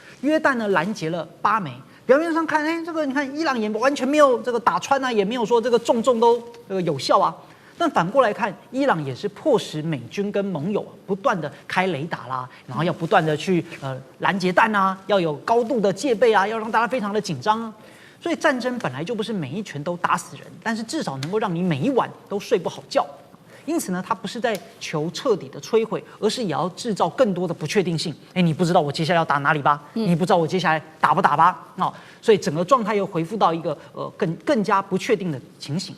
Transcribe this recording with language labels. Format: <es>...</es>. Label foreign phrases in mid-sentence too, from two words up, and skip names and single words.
<zh>約旦呢攔截了8枚，表面上看，這個你看伊朗也完全沒有這個打穿啊，也沒有說這個重都有效啊。但反過來看，伊朗也是迫使美軍跟盟友不斷的開雷達啦，然後要不斷的去攔截彈啊，要有高度的戒備啊，要讓大家非常的緊張啊。所以戰爭本來就不是每一拳都打死人，但是至少能夠讓你每一晚都睡不好覺。因此呢，它不是在求徹底的摧毀，而是也要制造更多的不確定性。你不知道我接下來要打哪裡吧？你不知道我接下來打不打吧？所以整個狀態又恢復到一個更加不確定的情形。</zh>